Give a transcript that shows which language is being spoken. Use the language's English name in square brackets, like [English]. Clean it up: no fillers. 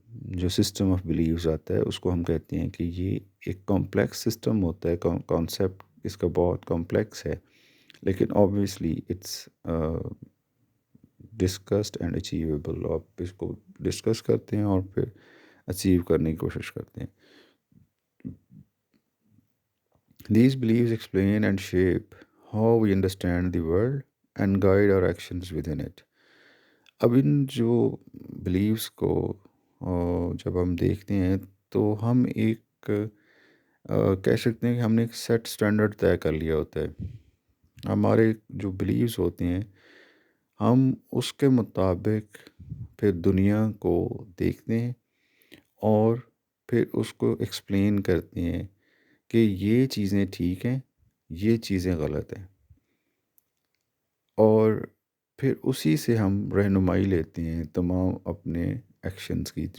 [Urdu] جو system of believes آتا ہے اس کو ہم کہتے ہیں کہ یہ ایک کمپلیکس سسٹم ہوتا ہے. کانسیپٹ اس کا بہت کمپلیکس ہے، لیکن [English] Obviously it's discussed and achievable. [Urdu] آپ اس کو ڈسکس کرتے ہیں اور پھر اچیو کرنے کی کوشش کرتے ہیں. [English] These beliefs explain and shape how we understand the world and guide our actions within it. [Urdu] اب ان جو بلیوس کو جب ہم دیکھتے ہیں تو ہم ایک کہہ سکتے ہیں کہ ہم نے ایک سیٹ سٹینڈرڈ طے کر لیا ہوتا ہے. ہمارے جو بلیوس ہوتے ہیں ہم اس کے مطابق پھر دنیا کو دیکھتے ہیں اور پھر اس کو ایکسپلین کرتے ہیں کہ یہ چیزیں ٹھیک ہیں، یہ چیزیں غلط ہیں، اور پھر اسی سے ہم رہنمائی لیتے ہیں تمام اپنے ایکشنز کی.